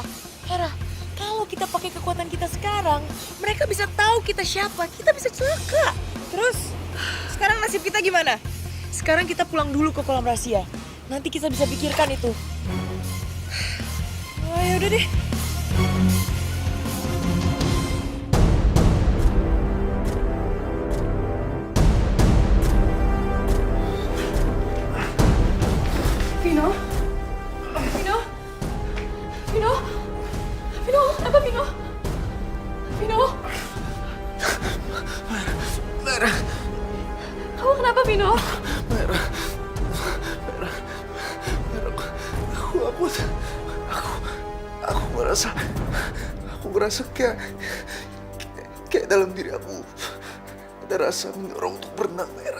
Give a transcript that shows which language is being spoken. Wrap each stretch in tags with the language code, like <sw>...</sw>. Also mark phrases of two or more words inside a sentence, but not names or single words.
<id>Hera, kalau kita pakai kekuatan kita sekarang, mereka bisa tahu kita siapa. Kita bisa celaka. Terus, sekarang nasib kita gimana? Sekarang kita pulang dulu ke kolam rahasia. Nanti kita bisa pikirkan itu. Oh, ya udah deh. Vino? Vino? Vino? Vino? Apa Vino? Vino? Mera. Kamu kenapa Vino? Mera, aku merasa kayak dalam diri aku ada rasa mendorong untuk berenang, Mera.</id>